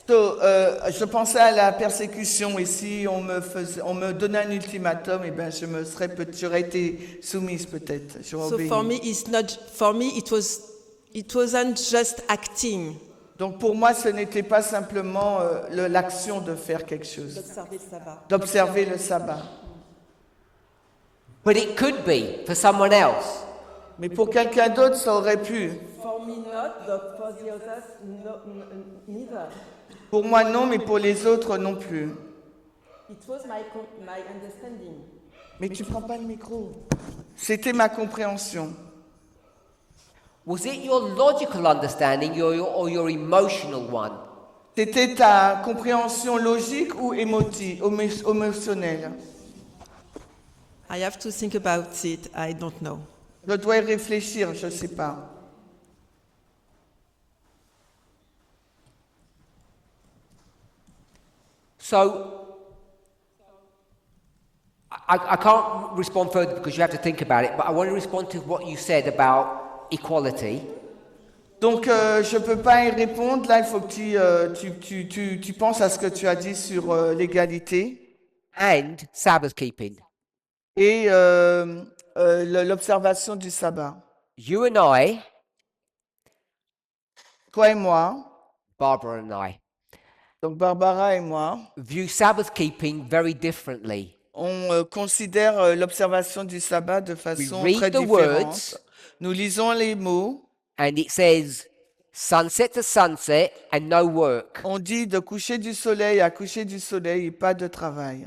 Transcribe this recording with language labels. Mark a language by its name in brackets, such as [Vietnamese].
[French] Je pensais à la persécution et si on me donnait un ultimatum, eh ben j'aurais été soumise peut-être. J'aurais [English] So [French] obéi. [English] for me it wasn't just acting. [French] Donc pour moi, ce n'était pas simplement l'action de faire quelque chose, d'observer le sabbat. [English] But it could be for someone else. [French] Mais pour quelqu'un d'autre, ça aurait pu. [English] For me not, but for the others neither. [French] Pour moi, non, mais pour les autres, non plus. [English] It was my understanding. [French] Mais tu prends pas le micro. C'était ma compréhension. [English] Was it your logical understanding or your emotional one? [French] C'était ta compréhension logique ou émotionnelle? [English] I have to think about it. I don't know. [French] Je dois y réfléchir, je ne sais pas. [English] So, I can't respond further because you have to think about it, but I want to respond to what you said about equality. [French] Donc, je ne peux pas y répondre. Là, il faut que tu penses à ce que tu as dit sur l'égalité [English] And Sabbath keeping. [French] et l'observation du sabbat. [English] You and I, [French] Toi et moi, [English] Barbara and I, [French] Donc Barbara et moi, [English] view Sabbath keeping very differently. [French] on considère l'observation du sabbat de façon [English] read [French] très [English] the [French] différente. [English] words. [French] Nous lisons les mots. [English] And it says sunset to sunset and no work. [French] On dit de coucher du soleil à coucher du soleil et pas de travail.